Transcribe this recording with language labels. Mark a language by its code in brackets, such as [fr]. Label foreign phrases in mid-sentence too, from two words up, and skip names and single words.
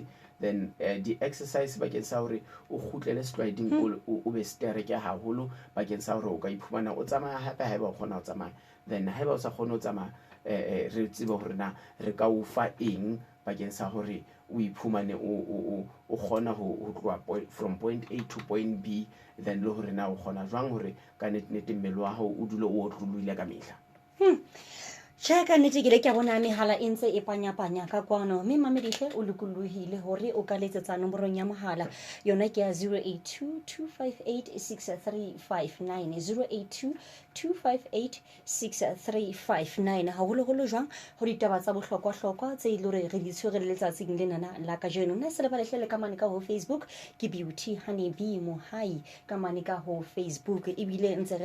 [st] then di-exercise bakeng sa hore o kgutlele sliding o be stereke haholo bakeng sa hore o ka iphumana o tsamaya hape ha eba o kgona ho tsamaya then ha eba o sa kgone ho tsamaya re tsebe hore na re ka o fa eng bakeng sa hore o iphumane o kgona ho tloha [en] from point A to point B [st] then le hore na o kgona jwang hore ka nnete mmele wa hao o dule o otlolohile ka mehla Tjhe ka nnete ke le ke bona mehala e ntse e panyapanya ka kwano mme mamedihle o lokolohile hore o ka letsetsa nomorong ya mohala yona ke ya 082 258 6359 082 258 haholoholo jwang ho ditaba tsa bohlokwa tse ile hore re di tshwere letsatsing lenana la kajeno nna se le balehlele ka mane ka ho Facebook ke Beauty Honeybee Mohai ka mane ka ho Facebook ebile ntse